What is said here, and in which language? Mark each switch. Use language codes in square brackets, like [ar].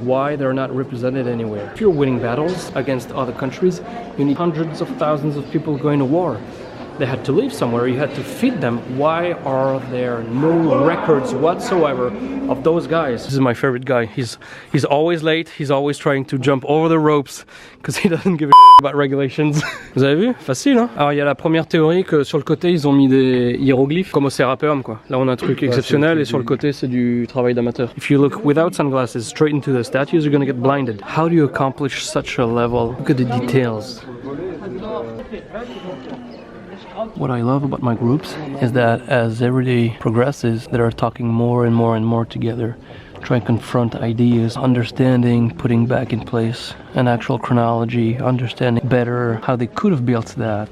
[en] Why they're not represented anywhere? If you're winning battles against other countries, you need hundreds of thousands of people going to war. They had to live somewhere, you had to feed them. Why are there no records whatsoever of those guys? This is my favorite guy. He's always late, he's always trying to jump over the ropes because he doesn't give a about regulations. [fr] Vous avez vu? Facile, hein? Alors il y a la première théorie que sur le côté ils ont mis des hiéroglyphes comme au Serapeum, quoi. Là on a un truc exceptionnel et sur le côté c'est du travail d'amateur. [en] If you look without sunglasses straight into the statues, you're gonna get blinded. How do you accomplish such a level? Look at the details. What I love about my groups is that as every day progresses, they are talking more and more and more together, trying to confront ideas, understanding, putting back in place an actual chronology, understanding better how they could have built that.